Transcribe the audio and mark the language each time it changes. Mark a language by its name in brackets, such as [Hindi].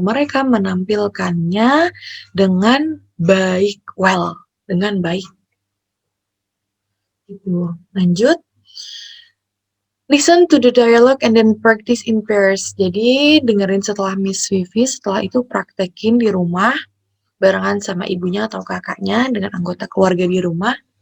[Indonesian] Mereka menampilkannya dengan baik, [English] well, [Indonesian] dengan baik. Gitu. Lanjut. [English] Listen to the dialogue and then practice in pairs. [Indonesian] Jadi dengerin setelah Miss Vivi, setelah itu praktekin di rumah barengan sama ibunya atau kakaknya dengan anggota keluarga di rumah.